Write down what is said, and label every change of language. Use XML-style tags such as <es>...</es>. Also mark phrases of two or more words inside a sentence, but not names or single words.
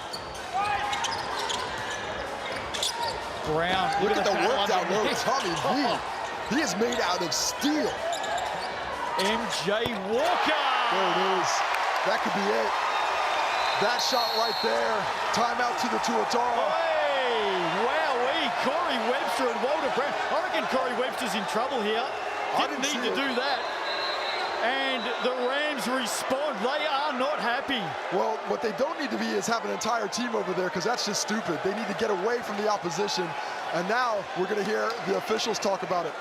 <en>Brown. Look at the work down low. Tommy V. He is made out of steel. MJ Walker. There it is. That could be it. That shot right there. Timeout to the Tuatara. Hey, wowee. Corey Webster and Walter Brown. I reckon Corey Webster's in trouble here. Didn't need to do that. And the Rams respond. They are not happy. Well, what they don't need to be is have an entire team over there, because that's just stupid. They need to get away from the opposition. And now we're going to hear the officials talk about it.</en>